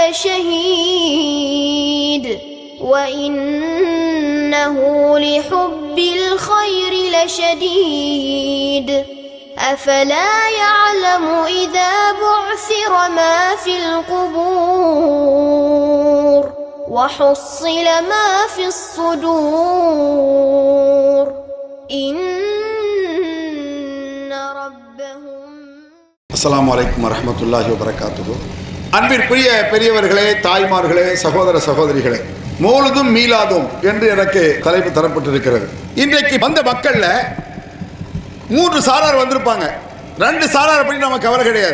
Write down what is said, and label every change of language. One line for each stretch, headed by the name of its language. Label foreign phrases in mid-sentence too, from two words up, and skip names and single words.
Arabic: لشهيد وإنه لحب الخير لشديد أفلا يعلم إذا بعثر ما في القبور وحصل ما في الصدور إن ربهم. السلام عليكم ورحمة الله وبركاته.
Tamil: அன்பிற்குரிய பெரியவர்களே, தாய்மார்களே, சகோதர சகோதரிகளே, மௌலுதும் மீலாதும் என்று எனக்கு தலைப்பு தரப்பட்டிருக்கிறது. இன்றைக்கு வந்த மக்கள்ல 3 சாரார் வந்திருப்பாங்க. 2 சாரார் பற்றி நமக்கு கவலை கிடையாது.